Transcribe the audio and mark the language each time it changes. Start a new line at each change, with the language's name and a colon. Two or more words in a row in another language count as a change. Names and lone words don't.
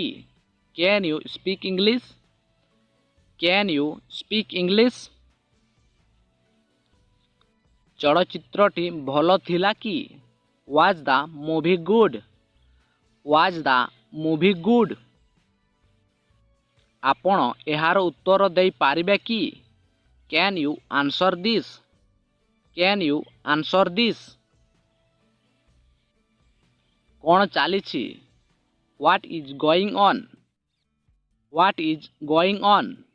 English: Can you speak English? Can you speak English?
Odia: ଚଳଚ୍ଚିତ୍ରଟି ଭଲ ଥିଲା କି?
English: Was the movie good? Was the movie good?
Odia: ଆପଣ ଏହାର ଉତ୍ତର ଦେଇପାରିବେ କି?
English: Can you answer this? Can you answer this?
Odia: କ'ଣ ଚାଲିଛି?
English: What is going on? What is going on?